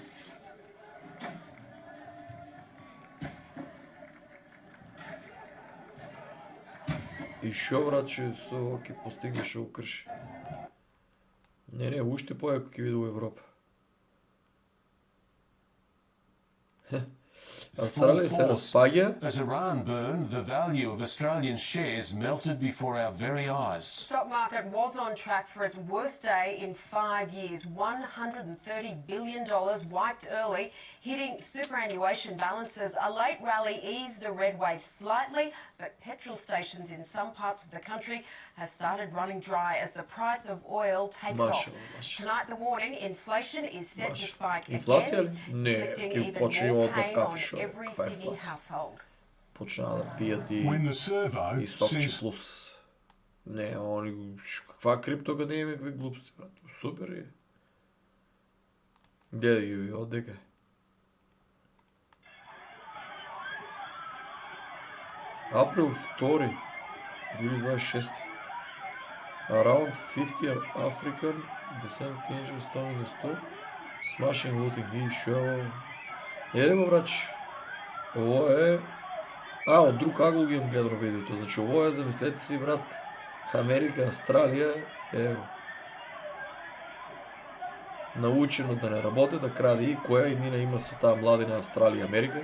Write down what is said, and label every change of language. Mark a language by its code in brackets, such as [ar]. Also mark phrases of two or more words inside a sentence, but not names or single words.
[mk] И шо, братче, со ово ќе постигне шо крши. Не, уште појако ќе види у Европа. Австралија се распаѓа. [en] As Iran burned, the value of Australian shares melted before our very eyes. Stock market was on track for its worst day in 5 years. $130 billion wiped early, hitting superannuation balances. A late rally eased the red wave slightly, but petrol stations in some parts of the country have started running dry as the price of oil takes off. Tonight, the warning, inflation is set to spike again, inflicting even more pain on every Sydney household. [mk] Почнаа да пијат и сокче плюс. Не, они каква криптоакадемија, какви глупости, брат. Супер е. Гледај ги од дека. Април 2, 2026. [en] Around 50 African descent teenagers storming the store, smashing, looting. [mk] И шо? Еде го, брач. Ово е... од друг агол ги имам гледано видеото. Значи, ово е, замислете си, брат, Америка, Австралија, ево. Научено да не работи, да краде и која иднина има со таа младина Австралија и Америка?